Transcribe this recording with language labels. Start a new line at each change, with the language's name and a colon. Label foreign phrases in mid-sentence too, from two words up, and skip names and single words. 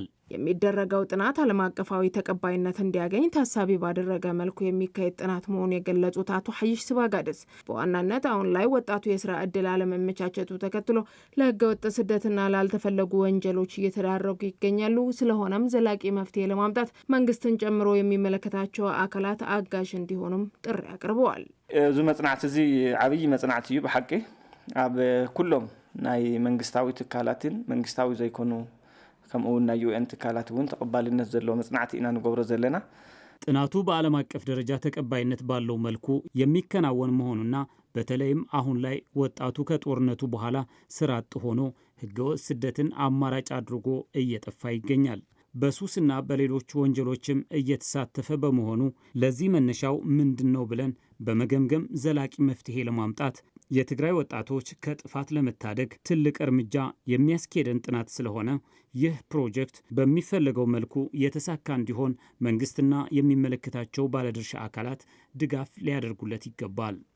Amharic: የሚደረገው ጥናት ዓለም አቀፋዊ ተቀባይነት እንዲያገኝ ታሳቢ ባደረገ መልኩ የሚካሄድ ጥናት መሆኑን የገለጹት አቶ ሐይሽ ስባጋድስ በዋናነት አሁን ላይ ወጣቱ የስራ ዕድል አለመመቻቸቱ ተከትሎ ለህገወጥ ስደትና ላልተፈለጉ ወንጀሎች እየተዳረጉ ይገኛሉ። ስለሆነም ዘላቂ መፍትሄ ለማምጣት መንግስትን ጨምሮ የሚመለከታቸው አካላት አጋዥ እንዲሆኑም ጥሪ አቅርበዋል።
Tigrinya: እዚ መጽናዕት እዚ ዓብይ መጽናዕት እዩ። በሐቂ ኣብ ኩሎም ናይ መንግስታዊ ትካላትን መንግስታዊ ዘይኮኑ ከምኡና ዩኤን ትካላት ውን ተቀባልነት ዘሎ መጽናዕት ኢና ንገብሮ ዘለና።
Amharic: ጥናቱ በዓለም አቀፍ ደረጃ ተቀባይነት ባለው መልኩ የሚከናወን መሆኑና በተለይም አሁን ላይ ወጣቱ ከጦርነቱ በኋላ ስራ አጥ ሆኖ ህገወጥ ስደትን አማራጭ አድርጎ እየጠፋ ይገኛል። በሱስና በሌሎች ወንጀሎችም እየተሳተፈ በመሆኑ ለዚህ መነሻው ምንድነው ብለን በመገምገም ዘላቂ መፍትሄ ለማምጣት የትግራይ ወጣቶች ከጥፋት ለመታደግ ትልቅ እርምጃ የሚያስኬደን ጥናት ስለሆነ ይህ ፕሮጀክት በሚፈልገው መልኩ የተሳካ እንዲሆን መንግስትና የሚመለከታቸው ባለድርሻ አካላት ድጋፍ ሊያደርጉለት ይገባል።